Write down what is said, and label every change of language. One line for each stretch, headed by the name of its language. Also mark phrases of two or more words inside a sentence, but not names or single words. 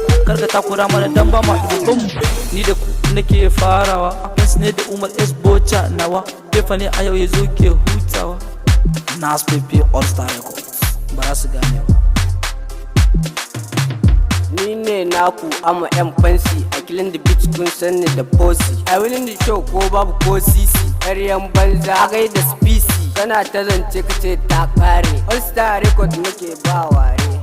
Hausa: Kar ka takura mana dan ba ma duban mu, ni da ku nake farawa, Prince ne da Umar S Bocha nawa. Fefa ne a yau ya zo ke hutawa. Nas Pepe All Star Records. Ba za su gane ba. Ni ne naku,
English: I'm a M Fancy, I killing the beat,
Hausa: kun san ni da Bossy.
English: I winning the show
Hausa: ko babu ko sisi, ƙaryan banza, a gaida Spisi. Kana ta zance ka ce ta ƙare, All Star Record nake ba ware.